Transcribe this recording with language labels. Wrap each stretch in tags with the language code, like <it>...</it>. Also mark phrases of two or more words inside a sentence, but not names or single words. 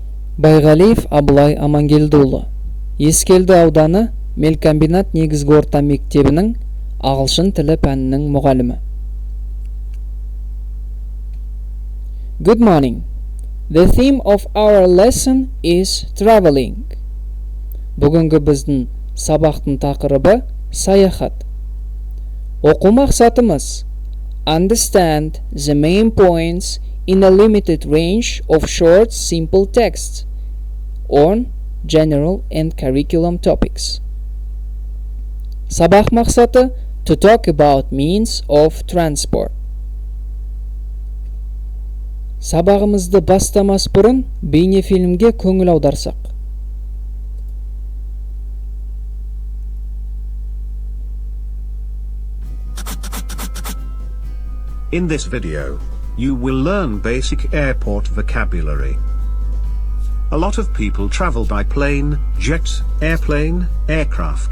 <kk>Байгалиев А. Ескелді ауданы Мелкомбинат негізгі орта мектебінің ағылшын тілі пәнінің мұғалімі.</kk> <en>Good morning. The theme of our lesson is traveling.</en> <kk>Бүгінгі біздің сабақтың тақырыбы саяхат. Оқу мақсатымыз</kk> <en>understand the main points in a limited range of short, simple texts on general and curriculum topics.</en> <kk>Сабақ мақсаты</kk> <en>to talk about means of transport.</en> <kk>Сабағымызды бастамас бұрын бейнефильмге көңіл аударсақ.</kk> <en>In this video, you will learn basic airport vocabulary. A lot of people travel by plane, jet, airplane, aircraft.</en>